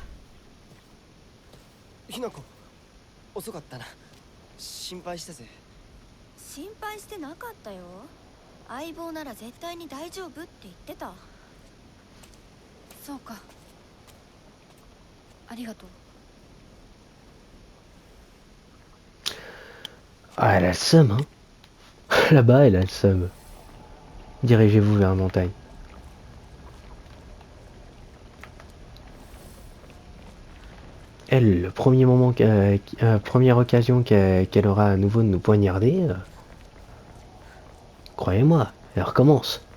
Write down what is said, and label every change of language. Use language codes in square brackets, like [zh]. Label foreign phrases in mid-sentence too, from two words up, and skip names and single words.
[ja] ひなこ遅かったな。心配したぜ。心配してなかったよ。相棒なら絶対に大丈夫って言ってた。そうか。ありがとう。 [fr] Ah, elle a le seum, hein. Là-bas, elle a le seum. Dirigez-vous vers la montagne. Elle, le premier moment, première occasion qu'elle aura à nouveau de nous poignarder, croyez-moi, elle recommence.